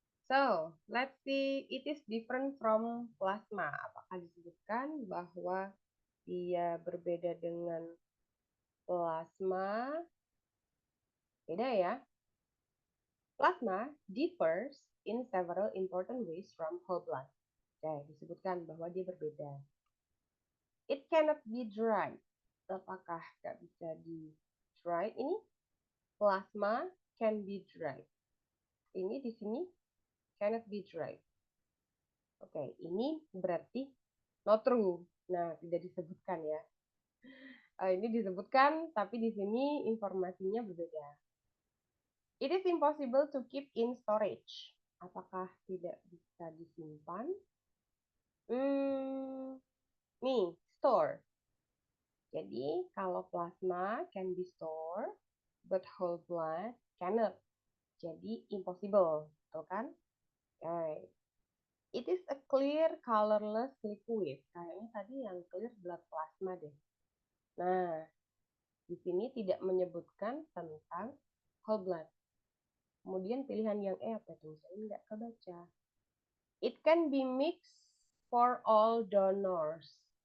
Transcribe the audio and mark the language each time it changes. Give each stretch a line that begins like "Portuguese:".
English: So, let's see, it is different from plasma.
Indonesian: Apakah disebutkan bahwa dia berbeda dengan plasma? Beda ya.
English: Plasma differs in several important ways from whole blood.
Indonesian: Oke, disebutkan bahwa dia berbeda.
English: It cannot be dried.
Indonesian: Apakah nggak bisa di dried?
English: Ini plasma can be dried.
Indonesian: Ini di sini
English: cannot be dried.
Indonesian: Oke, ini berarti
English: not true.
Indonesian: Nah, tidak disebutkan ya. Ini disebutkan, tapi di sini informasinya berbeda.
English: It is impossible to keep in storage.
Indonesian: Apakah tidak bisa disimpan?
English: Nih, store.
Indonesian: Jadi, kalau
English: plasma can be stored, but whole blood cannot.
Indonesian: Jadi, impossible. Betul kan? Okay.
English: It is a clear, colorless liquid.
Indonesian: Kayaknya tadi yang clear blood plasma deh. Nah, di sini tidak menyebutkan tentang whole blood. Kemudian pilihan yang E apa tuh? Saya nggak kebaca.
English: It can be mixed for all donors.